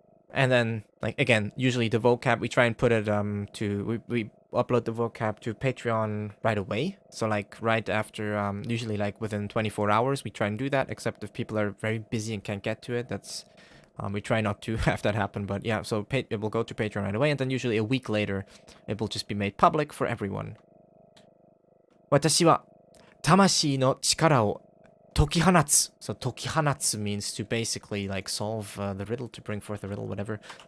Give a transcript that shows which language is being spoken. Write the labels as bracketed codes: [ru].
[en] And then, like, again, usually the vocab, we try and put it we upload the vocab to Patreon right away. So, like, right after, usually, like, within 24 hours, we try and do that, except if people are very busy and can't get to it. That's We try not to have that happen, but yeah, so it will go to Patreon right away, and then usually a week later, it will just be made public for everyone. [ja] 私は魂の力を解き放つ. [en] So 解き放つ means to basically like solve the riddle, to bring forth the riddle, whatever.